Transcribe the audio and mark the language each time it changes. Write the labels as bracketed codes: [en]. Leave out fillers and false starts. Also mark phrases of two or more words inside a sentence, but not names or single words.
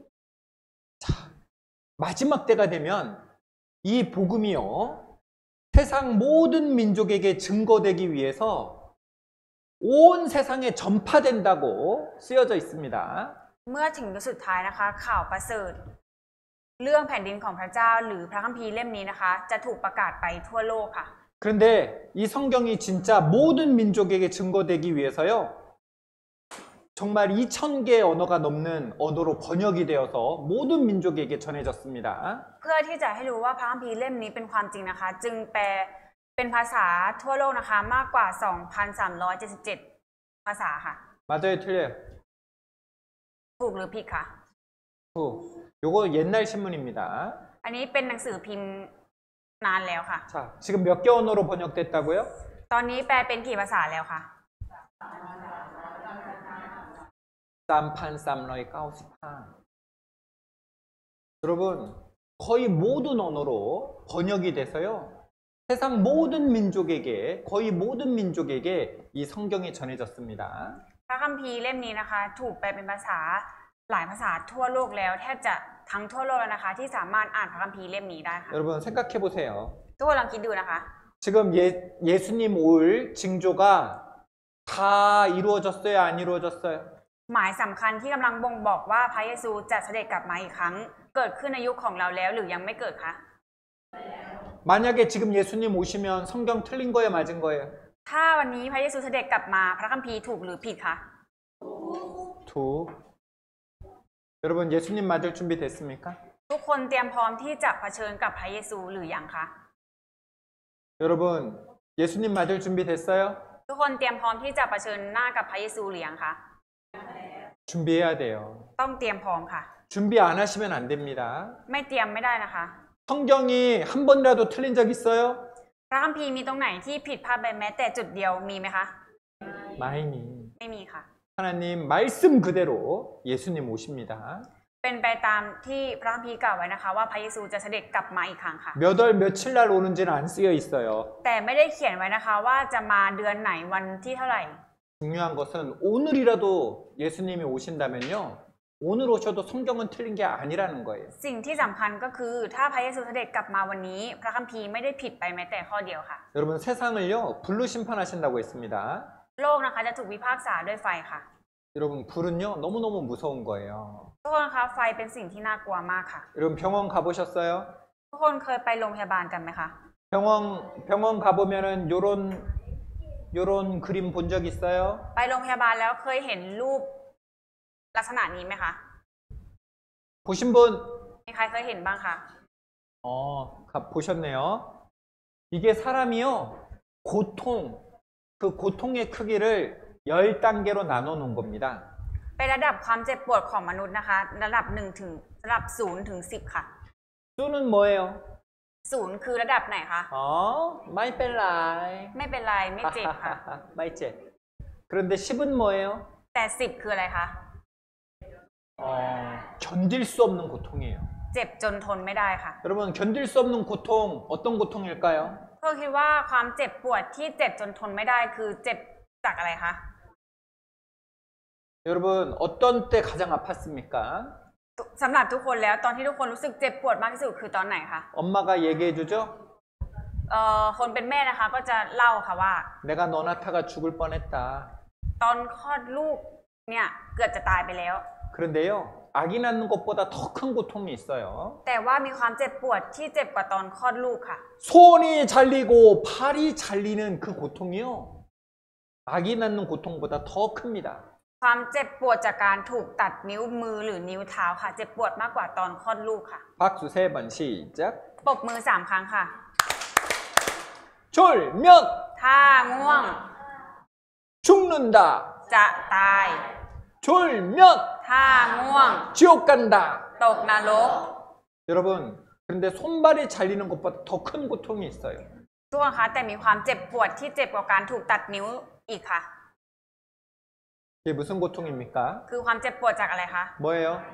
[ko] 마지막 때가 되면 이 복음이요 세상 모든 민족에게 증거되기 위해서 온 세상에 전파된다고 쓰여져 있습니다. [th] เมื่อถึงยุคสุดท้ายนะคะข่าวประเสริฐเรื่องแผ่นดินของพระเจ้าหรือพระคัมภีร์เล่มนี้นะคะจะถูกประกาศไปทั่วโลกค่ะ [ko] 그런데 이 성경이 진짜 모든 민족에게 증거되기 위해서요 정말 2,000개의 언어가 넘는 언어로 번역이 되어서 모든 민족에게 전해졌습니다. [th] เพื่อที่จะให้รู้ว่าพระคัมภีร์เล่มนี้เป็นความจริงนะคะจึงแปลเป็นภาษาทั่วโลกนะคะมากกว่า 2,377 ภาษาค่ะ [ko] 맞아요, 틀려요? [th] ถูกหรือผิดคะ [ko] 요거 옛날 신문입니다. [th] อันนี้เป็นหนังสือพิมพ์นานแล้วค่ะ [ko] 자, 지금 몇 개 언어로 번역됐다고요? [th] ตอนนี้แปลเป็นกี่ภาษาแล้วคะ 쌈판 쌈러이 까우스파. [ko] 여러분 거의 모든 언어로 번역이 돼서요 세상 모든 민족에게 거의 모든 민족에게 이 성경이 전해졌습니다. [th] พระคัมภีร์เล่มนี้นะคะถูกแปลเป็นภาษาหลายภาษาทั่วโลกแล้วแทบจะทั้งทั่วโลกแล้วนะคะที่สามารถอ่านพระคัมภีร์เล่มนี้ได้ค่ะ [ko] 여러분 생각해 보세요. [th] ทุกคนลองคิดดูนะคะ [ko] 지금 예수님 올 징조가 다 이루어졌어요? 안 이루어졌어요? [th] หมายสำคัญที่กำลังบ่งบอกว่าพระเยซูจะเสด็จกลับมาอีกครั้ง เกิดขึ้นในยุคของเราแล้วหรือยังไม่เกิดคะ [ko] 만약에 지금 예수님 오시면 성경 틀린 거예요? 맞은 거예요? [th] ถ้าวันนี้พระเยซูเสด็จกลับมาพระคัมภีร์ถูกหรือผิดคะ 두. [ko] 여러분 예수님 맞을 준비 됐습니까? [th] ทุกคนเตรียมพร้อมที่จะเผชิญกับพระเยซูหรือยังคะ [ko] 여러분 예수님 맞을 준비 됐어요? [th] ทุกคนเตรียมพร้อมที่จะเผชิญหน้ากับพระเยซูหรือยังคะ [ko] 준비해야 돼요. [th] ต้องเตรียมพร้อมค่ะ [ko] 준비 안 하시면 안 됩니다. [th] ไม่เตรียมไม่ได้นะคะ [ko] 성경이 한 번이라도 틀린 적 있어요? [th] พระคัมภีร์มีตรงไหนที่ผิดพลาดไปแม้แต่จุดเดียวมีไหมคะ ไม่มี. ไม่มีค่ะ [ko] 하나님 말씀 그대로 예수님 오십니다. [th] เป็นไปตามที่พระคัมภีร์กล่าวไว้นะคะว่าพระเยซูจะเสด็จกลับมาอีกครั้งค่ะ [ko] 몇 월 며칠 날 오는지는 안 쓰여 있어요. [th] แต่ไม่ได้เขียนไว้นะคะว่าจะมาเดือนไหนวันที่เท่าไหร่ [ko] 중요한 것은 오늘이라도 예수님이 오신다면요. 오늘 오셔도 성경은 틀린 게 아니라는 거예요. [th] สิ่งที่สำคัญก็คือถ้าพระเยซูเสด็จกลับมาวันนี้พระคัมภีร์ไม่ได้ผิดไปแม้แต่ข้อเดียวค่ะ [ko] 여러분 세상을요. 불로 심판하신다고 했습니다. [th] โลกนะคะจะถูกพิพากษาด้วยไฟค่ะ [ko] 여러분 불은요. 너무너무 무서운 거예요. [th] ทุกคนคะไฟเป็นสิ่งที่น่ากลัวมากค่ะ [ko] 여러분 병원 가보셨어요? [th] ทุกคนเคยไปโรงพยาบาลกันไหมคะ [ko] 병원 가보면은 요런 그림 본 적 있어요? [th] ไปโรงพยาบาลแล้วเคยเห็นรูปลักษณะนี้ไหมคะ [ko] 보신 분? [th] มีใครเคยเห็นบ้างคะ [ko] 보셨네요. 이게 사람이요. 고통, 그 고통의 크기를 10단계로 나눠 놓은 겁니다. [th] เป็นระดับความเจ็บปวดของมนุษย์นะคะระดับ0 ถึง 10 ค่ะ [ko] 수는 뭐예요? [th] 0 คือระดับไหนคะ ไม่เป็นไร. ไม่เป็นไรไม่เจ็บค่ะ ไม่เจ็บ. [ko] 그런데 10은 뭐예요? [th] แต่ 10 คืออะไรคะ [ko] 견딜 수 없는 고통이에요. [th] เจ็บจนทนไม่ได้ค่ะ [ko] 여러분 견딜 수 없는 고통 어떤 고통일까요? [th] ก็คิดว่าความเจ็บปวดที่เจ็บจนทนไม่ได้คือเจ็บจากอะไรคะ [ko] 여러분 어떤 때 가장 아팠습니까? [th] สำหรับทุกคนแล้วตอนที่ทุกคนรู้สึกเจ็บปวดมากที่สุดคือตอนไหนคะ [ko] 엄마가 얘기해 주죠? [th] คนเป็นแม่นะคะก็จะเล่าค่ะว่า [ko] 내가 너 낳다가 죽을 뻔했다. [th] ตอนคลอดลูกเนี่ยเกือบจะตายไปแล้ว [ko] 그런데요. 아기 낳는 것보다 더 큰 고통이 있어요. [th] แต่ว่ามีความเจ็บปวดที่เจ็บกว่าตอนคลอดลูกค่ะ [ko] 손이 잘리고 팔이 잘리는 그 고통이요. 아기 낳는 고통보다 더 큽니다. [th] ความเจ็บปวดจากการถูกตัดนิ้วมือหรือนิ้วเท้าค่ะ เจ็บปวดมากกว่าตอนคลอดลูกค่ะ [ko] 박수 3번 시작. [th] ปรบมือ3 ครั้งค่ะ [ko] 졸면 [th] ถ้าง่วง [ko] 죽는다. [th] จะตาย [ko] 졸면 [th] ถ้าง่วง [ko] 지옥 간다. [th] ตกนรก [ko] 여러분, 그런데 손발이 잘리는 것보다 더 큰 고통이 있어요. [th] ทุกคนคะแต่มีความเจ็บปวดที่เจ็บกว่าการถูกตัดนิ้วอีกค่ะ [ko] 이게 무슨 고통입니까? [th] คือความเจ็บปวดจากอะไรคะ [ko] 뭐예요?